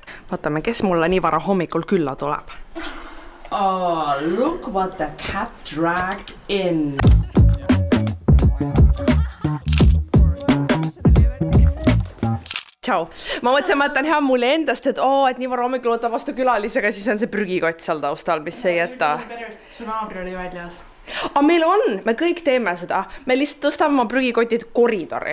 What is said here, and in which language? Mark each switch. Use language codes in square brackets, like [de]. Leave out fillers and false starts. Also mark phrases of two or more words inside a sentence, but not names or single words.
[et] Vaatame, kes mulle nii vara hommikul külla tuleb. [en] Oh, look what the cat dragged in. [et] Tšau. Ma mõtlesin, ma jätan hea mulle endast, et nii vara hommikul võtab vastu külalisega, siis on see prügikott seal taustal, mis ei jäta. Su naabri oli väljas. Meil on, me kõik teeme seda. Me lihtsalt tõstame oma prügikotid koridori.